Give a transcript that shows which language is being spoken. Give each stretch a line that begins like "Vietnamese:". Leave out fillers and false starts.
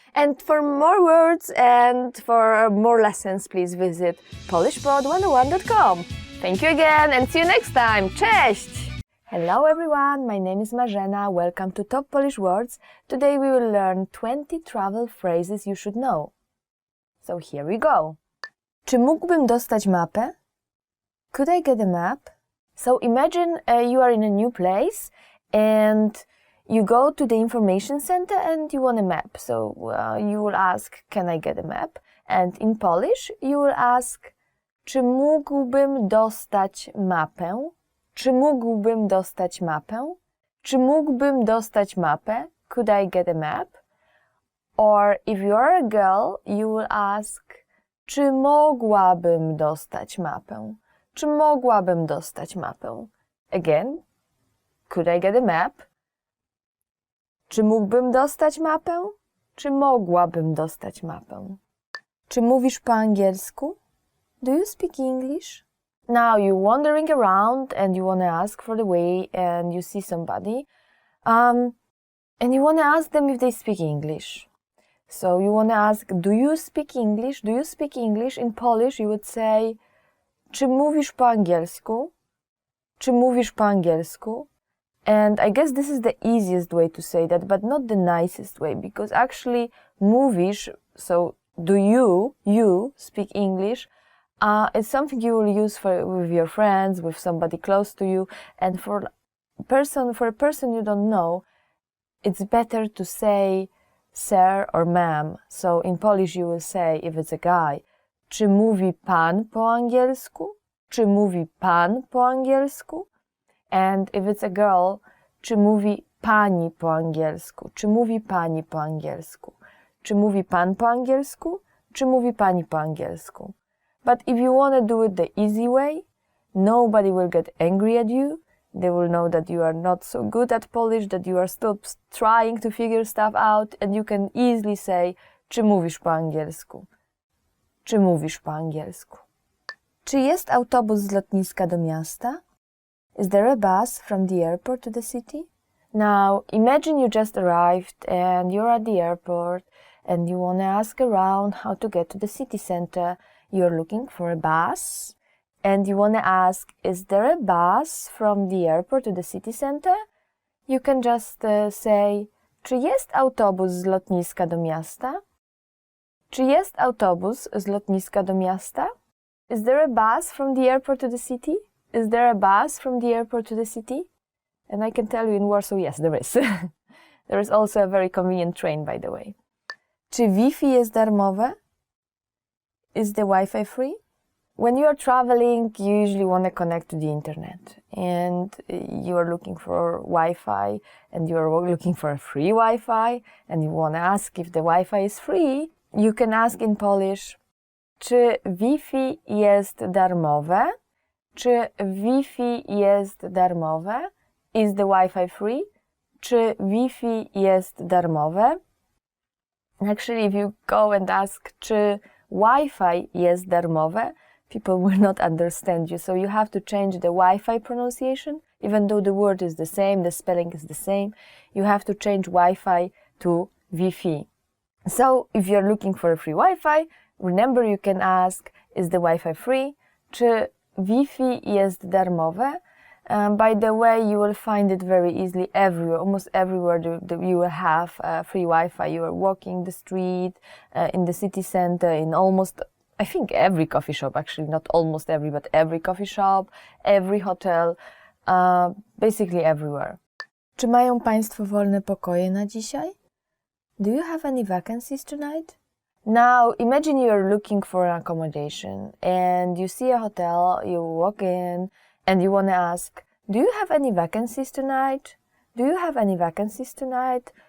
English: And for more words and for more lessons, please visit polishpod101.com. Thank you again and see you next time.
Polish: Cześć!
English: Hello everyone, my name is Marzena. Welcome to Top Polish Words. Today we will learn 20 travel phrases you should know. So here we go.
Polish: Czy mógłbym dostać mapę?
English: Could I get a map? So imagine you are in a new place and you go to the information center and you want a map. So you will ask, can I get a map? And in Polish you will ask,
Polish: czy mógłbym dostać mapę? Czy mógłbym dostać mapę? Czy mógłbym dostać mapę?
English: Could I get a map? Or if you are a girl, you will ask,
Polish: czy mogłabym dostać mapę? Czy mogłabym dostać mapę?
English: Again, could I get a map?
Polish: Czy mógłbym dostać mapę? Czy mogłabym dostać mapę? Czy mówisz po angielsku?
English: Do you speak English? Now you're wandering around and you want to ask for the way and you see somebody and you want to ask them if they speak English. So you want to ask, do you speak English? Do you speak English? In Polish you would say,
Polish: czy mówisz po angielsku? Czy mówisz po angielsku?
English: And I guess this is the easiest way to say that, but not the nicest way, because actually mówisz, so do you speak English, it's something you will use with your friends, with somebody close to you, and for a person you don't know, it's better to say sir or ma'am. So in Polish you will say, if it's a guy,
Polish: czy mówi pan po angielsku? Czy mówi pan po angielsku?
English: And if it's a girl,
Polish: czy mówi pani po angielsku? Czy mówi pani po angielsku? Czy mówi pan po angielsku? Czy mówi pani po angielsku?
English: But if you want to do it the easy way, nobody will get angry at you. They will know that you are not so good at Polish, that you are still trying to figure stuff out, and you can easily say,
Polish: czy mówisz po angielsku? Czy mówisz po angielsku? Czy jest autobus z lotniska do miasta?
English: Is there a bus from the airport to the city? Now, imagine you just arrived and you're at the airport and you want to ask around how to get to the city center. You're looking for a bus and you want to ask, is there a bus from the airport to the city center? You can just say,
Polish: czy jest autobus z lotniska do miasta? Czy jest autobus z lotniska do miasta?
English: Is there a bus from the airport to the city? Is there a bus from the airport to the city? And I can tell you in Warsaw, yes, there is. There is also a very convenient train, by the way.
Polish: Czy Wi-Fi jest darmowe?
English: Is the Wi-Fi free? When you are traveling, you usually want to connect to the internet. And you are looking for Wi-Fi, and you are looking for a free Wi-Fi, and you want to ask if the Wi-Fi is free. You can ask in Polish,
Polish: czy Wi-Fi jest darmowe? Czy Wi-Fi jest darmowe?
English: Is the Wi-Fi free?
Polish: Czy Wi-Fi jest darmowe?
English: Actually, if you go and ask,
Polish: czy Wi-Fi jest darmowe,
English: people will not understand you. So you have to change the Wi-Fi pronunciation. Even though the word is the same, the spelling is the same, you have to change Wi-Fi to Wi-Fi. So if you're looking for a free Wi-Fi, remember you can ask, is the Wi-Fi free?
Polish: Czy Wi-Fi jest darmowe?
English: By the way, you will find it very easily everywhere, almost everywhere you will have free Wi-Fi. You are walking the street, in the city center, in almost, I think every coffee shop, actually, not almost every, but every coffee shop, every hotel, basically everywhere.
Polish: Czy mają Państwo wolne pokoje na dzisiaj?
English: Do you have any vacancies tonight? Now, imagine you are looking for an accommodation and you see a hotel, you walk in and you want to ask, do you have any vacancies tonight? Do you have any vacancies tonight?